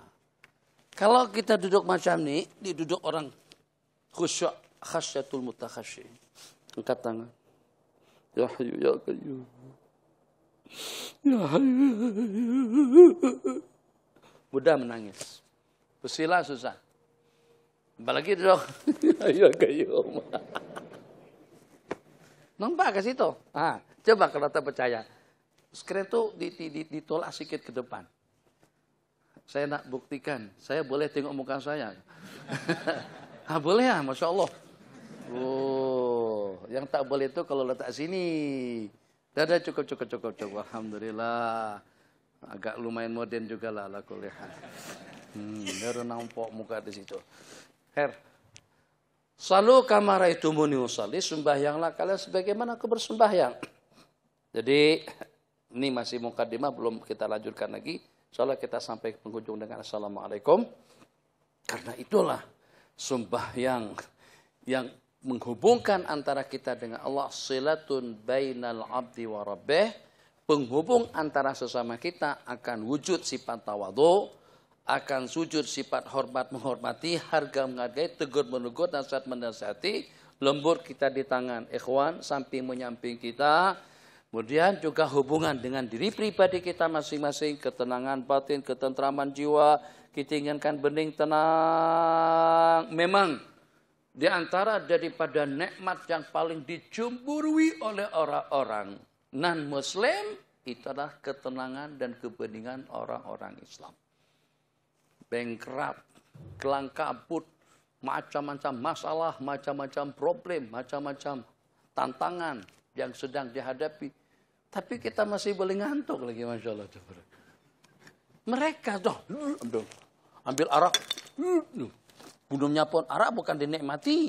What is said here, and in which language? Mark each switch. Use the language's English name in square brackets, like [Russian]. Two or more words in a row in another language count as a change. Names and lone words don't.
[Malay] Kalau kita duduk macam ini, duduk orang khusyuk, [Arabic] khasyatul mutakhasyi. [Malay] Angkat tangan. [Arabic] Ya Hayyu ya Qayyum. Ya Hayyu. [Malay] Mudah menangis. Bersila susah. Apalagi duduk. [Arabic] Ya Qayyum. [Malay] Nampak ke situ? Coba kalau tak percaya. Screen itu ditolak sedikit ke depan. Saya nak buktikan. Saya boleh tengok muka saya. Boleh ya, [Arabic] Masya Allah. [Malay] Oh, yang tak boleh itu kalau letak sini. Dah cukup. Alhamdulillah. Agak lumayan modern juga lah. Baru nampak muka di situ. [Arabic] Salu kama raitumuni usalli, [Malay] sembahyanglah kalian sebagaimana aku bersembahyang. Jadi ini masih mukadimah, belum kita lanjutkan lagi. Insyaallah kita sampai ke penghujung dengan assalamualaikum. Karena itulah sembahyang yang menghubungkan antara kita dengan Allah, [Arabic] silatun bainal abdi wa rabbih, [Malay] penghubung antara sesama kita akan wujud sifat tawadhu, akan sujud sifat hormat menghormati, harga menghargai, tegur menegur, nasihat menasihati, lembut kita di tangan ikhwan, samping menyamping kita. Kemudian juga hubungan dengan diri pribadi kita masing-masing, ketenangan batin, ketentraman jiwa, kita inginkan bening tenang. Memang di antara daripada nikmat yang paling dicemburui oleh orang-orang non-Muslim, itu adalah ketenangan dan kebeningan orang-orang Islam. Bankrupt, kelang kabut, macam-macam masalah, macam-macam problem, macam-macam tantangan yang sedang dihadapi. Tapi kita masih boleh ngantuk lagi, [Arabic] Masya Allah. [Malay] Mereka ambil arak, minumnya pun arak bukan dinikmati.